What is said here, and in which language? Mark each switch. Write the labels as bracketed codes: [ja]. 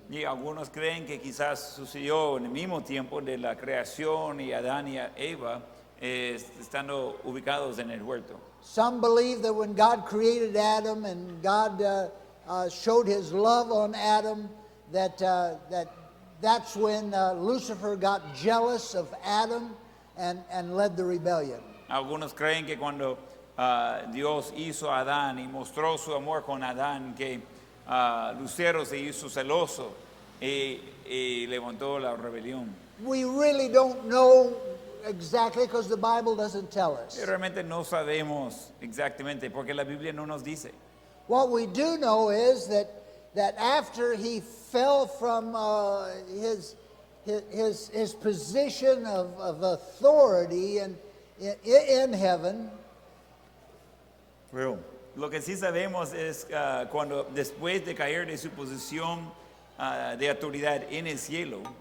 [es] Y algunos creen que quizás sucedió en el mismo tiempo de la creación y Adán y Eva estando ubicados en el huerto. [en] Some believe that when God created Adam and God showed his love on Adam, that's when Lucifer got jealous of Adam and led the rebellion. [es] Algunos creen que cuando Dios hizo a Adán y mostró su amor con Adán, que Lucero se hizo celoso y levantó la rebelión. [en] We really don't know exactly because the Bible doesn't tell us. [es] Y realmente no sabemos exactamente porque la Biblia no nos dice. [en] What we do know is that after he fell from his position of authority in heaven, [es] Lo que sí sabemos es cuando después de caer de su posición de autoridad en el cielo,